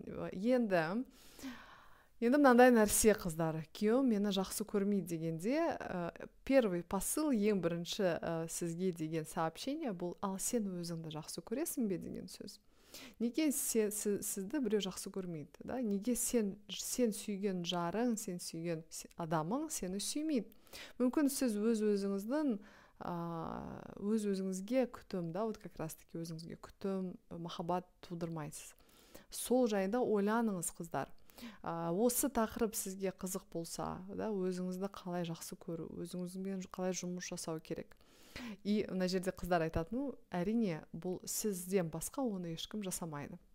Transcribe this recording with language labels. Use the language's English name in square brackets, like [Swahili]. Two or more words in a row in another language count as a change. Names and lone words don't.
[Kazakh] Енді мынандай нәрсе, қыздар, күйеуім мені жақсы көрмейді дегенде, [Russian] первый посыл, [Kazakh] ең бірінші сізге деген сообщение бұл: ал сен өзіңді жақсы көресің бе деген сөз. Неге сізді біреу жақсы көрмейді, да? Неге сен сүйген жарың, сен сүйген адамың сені сүймейді? Мүмкін сіз өзіңізге күтім, да, [Russian] вот как раз таки [Kazakh] өзіңізге күтім, махаббат тудырмайсыз. Сол жайында ойланыңыз, қыздар. Осы тақырып сізге қызық болса, да, өзіңізді қалай жақсы көру, өзіңізбен қалай жұмыс жасау керек. И мына жерде қыздар айтатын, әрине, бұл сізден басқа оны ешкім жасамайды.